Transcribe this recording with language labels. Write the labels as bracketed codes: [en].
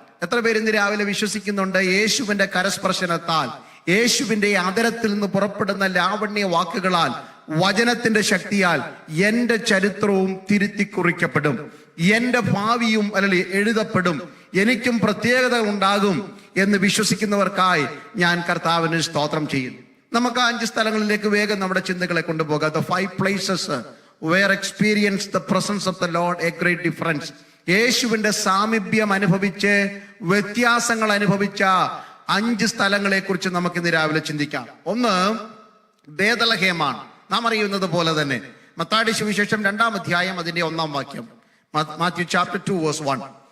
[ml] എത്ര പേര് ഇന്ന് രാവിലെ വിശ്വസിക്കുന്നുണ്ട് യേശുവിന്റെ കരസ്പർശനത്താൽ, യേശുവിന്റെ ആദരത്തിൽ നിന്ന് പുറപ്പെടുന്ന ലാവണ്യ വാക്കുകളാൽ, വചനത്തിന്റെ ശക്തിയാൽ എന്റെ ചരിത്രവും തിരുത്തി കുറിക്കപ്പെടും, എന്റെ ഭാവിയും അല്ലെങ്കിൽ എഴുതപ്പെടും, എനിക്കും പ്രത്യേകത ഉണ്ടാകും എന്ന് വിശ്വസിക്കുന്നവർക്കായി ഞാൻ കർത്താവിന് സ്തോത്രം ചെയ്യുന്നു. നമുക്ക് 5 സ്ഥലങ്ങളിലേക്ക് വേഗം നമ്മുടെ ചിന്തകളെ കൊണ്ടുപോകാം. [en] The 5 places where experience the presence of the Lord a great difference. [ml] യേശുവിന്റെ സാമീപ്യം അനുഭവിച്ച് വ്യത്യാസങ്ങൾ അനുഭവിച്ച 5 സ്ഥലങ്ങളെ കുറിച്ച് നമുക്ക് ഇന്ന് രാവിലെ ചിന്തിക്കാം. ഒന്ന് ബേത്ലഹേമാണ്. നാം അറിയുന്നത് പോലെ തന്നെ മത്തായിയുടെ സുവിശേഷം 2-ാം അധ്യായം അതിന്റെ 1-ാം വാക്യം, [en] Matthew chapter 2 verse 1.